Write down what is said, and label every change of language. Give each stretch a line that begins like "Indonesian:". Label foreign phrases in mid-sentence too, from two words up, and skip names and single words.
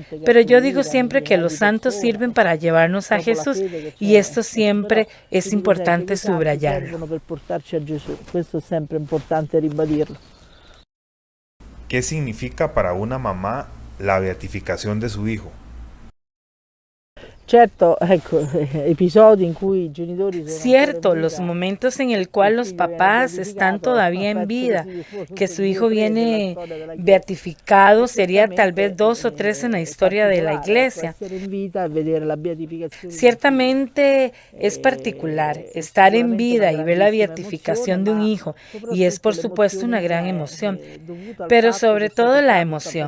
Spanish: Pero yo digo siempre que los santos sirven para llevarnos a Jesús y esto siempre es importante subrayarlo. ¿Qué significa para una mamá la beatificación de su hijo? Cierto,
Italian: episodi in cui i genitori
Spanish: Cierto, los momentos en el cual los papás están todavía en vida, que su hijo viene beatificado, sería tal vez 2 o 3 en la historia de la iglesia. Ciertamente es particular estar en vida y ver la beatificación de un hijo, y es por supuesto una gran emoción, pero sobre todo la emoción.